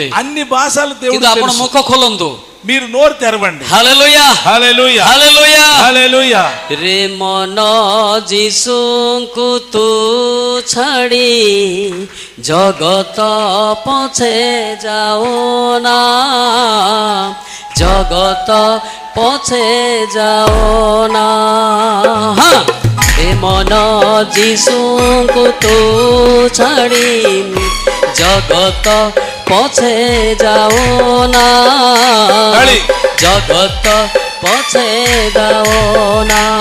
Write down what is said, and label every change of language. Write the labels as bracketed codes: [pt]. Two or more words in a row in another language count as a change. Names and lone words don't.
[te] అన్ని భాషలు దేవుడు [mr] किंतु आपण [te] తెలుసు। [mr] मुख खोलंतु। [te] మీరు నోరు తెరవండి। [mr] हालेलुया [te] హల్లెలూయా [mr] हालेलुया। [te] హల్లెలూయా। [sck] रे मन जीसु को तू छाड़ी जगत पछे जाओ ना, जगत पछे जाओ ना। हाँ रे मन जीसु को तू छाड़ी जगत पछे जाओ ना, जगत पछे जाओ ना।